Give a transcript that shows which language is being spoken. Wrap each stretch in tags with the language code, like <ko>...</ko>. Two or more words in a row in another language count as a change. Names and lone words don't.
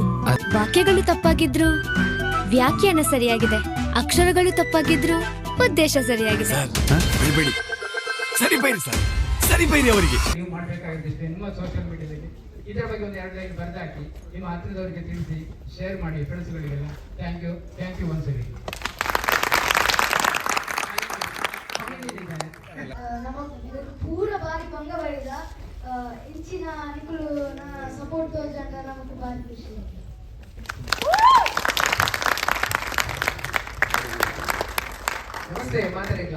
<kn>ವಾಕ್ಯಗಳು ತಪ್ಪಾಗಿದ್ರು ವ್ಯಾಖ್ಯಾನ ಸರಿಯಾಗಿದೆ, ಅಕ್ಷರಗಳು ತಪ್ಪಾಗಿದ್ರು ಉದ್ದೇಶ ಸರಿಯಾಗಿದೆ. ಸರಿಬೈರಿ ಅವರಿಗೆ ನೀವು ಮಾಡಬೇಕಾಗಿದ್ದಿಷ್ಟೇ. ನಿಮ್ಮ</kn> <en>social media</en> <kn>ಇದರ ಬಗ್ಗೆ ಒಂದು 2 ಲೈನ್ ಬರೆದಾಕಿ ನಿಮ್ಮ ಹತ್ತಿರದವರಿಗೆ ತಿಳಿಸಿ, ಶೇರ್ ಮಾಡಿ ಫ್ರೆಂಡ್ಸ್ಗಳಿಗೆಲ್ಲ.</kn> <en>thank you</en> <kn>ಒಂದ್ಸರಿ.</kn> <tcy>ಪೂರ ಬಾರಿ ಭಂಗ ಬರೆದ ಇಂಚಿನ ನಿಕುಲು ಸಪೋರ್ಟ್ ತೋಜಂಡ ನಮಗೆ ಬಾರಿ ಖುಷಿ.</tcy> <kn>ನಮಸ್ತೆ ಮಾತಾಡಿಲ್ಲ.</kn>